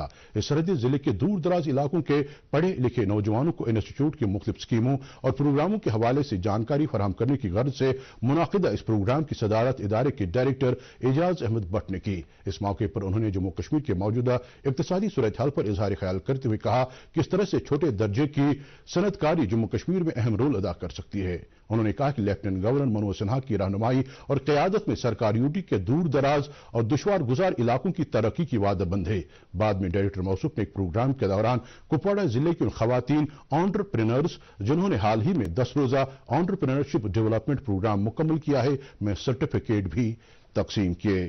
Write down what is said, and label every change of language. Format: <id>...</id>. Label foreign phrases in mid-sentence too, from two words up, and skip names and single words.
<ur>اس سرحدی ضلع کے دور دراز علاقوں کے پڑھے لکھے نوجوانوں کو انسٹی ٹیوٹ کی مختلف اسکیموں اور پروگراموں کے حوالے سے جانکاری فراہم کرنے کی غرض سے منعقدہ اس پروگرام کی صدارت ادارے کے ڈائریکٹر اعجاز احمد بٹ نے کی۔ اس موقع پر انہوں نے جموں کشمیر کے موجودہ اقتصادی صورتحال پر اظہار خیال کرتے ہوئے کہا کہ اس طرح سے چھوٹے درجے کی صنعت کاری جموں کشمیر میں اہم رول ادا کر سکتی ہے۔ انہوں نے کہا کہ لیفٹیننٹ گورنر منوج سنہا کی رہنمائی اور قیادت میں سرکار UT کے دور دراز اور دشوار گزار علاقوں کی ترقی کی وعدہ بند ہے۔ بعد میں ڈائریکٹر موصوف نے ایک پروگرام کے دوران کپواڑہ ضلع کی ان خواتین آنٹرپرینرز جنہوں نے حال ہی میں 10 روزہ</ur> <en>entrepreneurship development program</en> <ur>مکمل کیا ہے میں سرٹیفکیٹ بھی تقسیم کیے۔</ur>